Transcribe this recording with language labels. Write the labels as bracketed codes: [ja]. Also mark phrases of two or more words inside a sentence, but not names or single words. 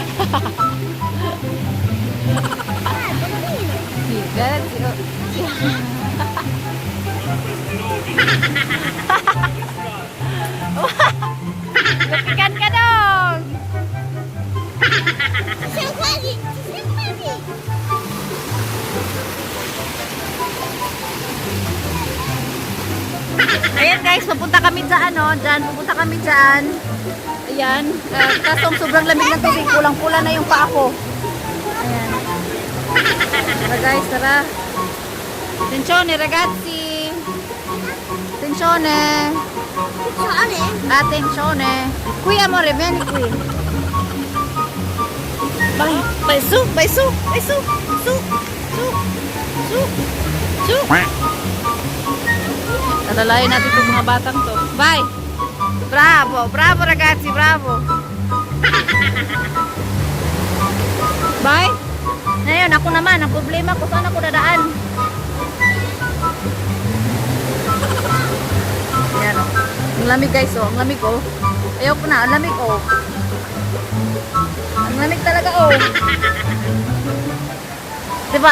[it] Sì, grazie. [tl] Lupikan ka dong! [it] Siamo quasi! Siamo quasi! [tl] Ayan guys, pupunta kami sa ano, pupunta kami dyan. Ayan, kaso sobrang lamig ng tubig, pulang-pula na yung paa ko. Ayan. Tara guys, tara. [it] Attenzione ragazzi. Attenzione. Suone? Attenzione. Qui amore, vieni qui. Vai, vai su, vai su, vai su, su, su, su, su. [tl] Alalayan natin itong mga batang to. [en] Bye! [it] Bravo! Bravo ragazzi! Bravo! [en] Bye! [tl] Ngayon, ako naman. Ang problema ko, saan ako dadaan? Ayan o. Ang lamig guys o. Ang lamig o. Ayaw ko na. Ang lamig o. Ang lamig talaga o. Diba?